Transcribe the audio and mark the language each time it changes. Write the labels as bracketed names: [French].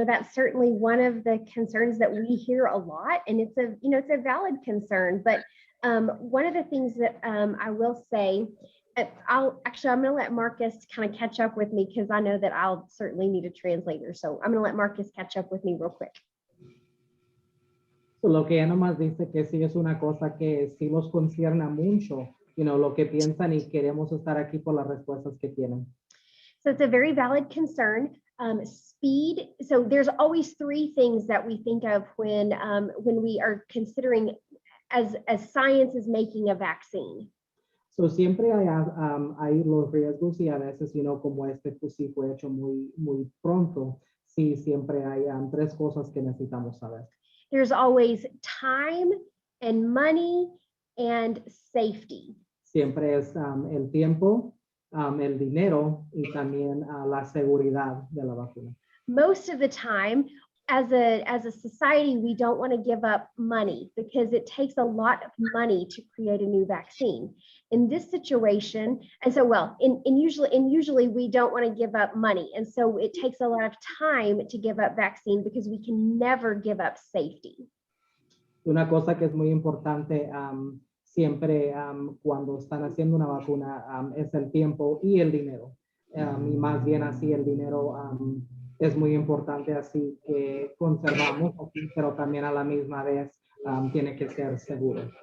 [English] That's certainly one of the concerns that we hear a lot, and it's a valid concern. But one of the things that I will say, I'm going to let Marcus kind of catch up with me, because I know that I'll certainly need a translator. So I'm going to let Marcus catch up with me real quick. [Spanish] So, lo que ella nomás dice que sí es una cosa que sí los concierne mucho, lo que piensan, y queremos estar aquí por las respuestas que tienen. [English] So it's a very valid concern. Speed. So there's always three things that we think of when we are considering as science is making a vaccine. [Spanish] So siempre hay los riesgos, y a veces, como pues sí fue hecho muy pronto, sí, siempre hay tres cosas que necesitamos saber. [English] There's always time and money and safety. [Spanish] Siempre es el tiempo, el dinero, y también la seguridad de la vacuna. [English] Most of the time, as a society, we don't want to give up money, because it takes a lot of money to create a new vaccine. In this situation, and so usually we don't want to give up money, and so it takes a lot of time to give up vaccine, because we can never give up safety. [Spanish] Una cosa que es muy importante siempre cuando están haciendo una vacuna es el tiempo y el dinero. Y más bien así el dinero es muy importante, así que conservamos, pero también a la misma vez tiene que ser seguro.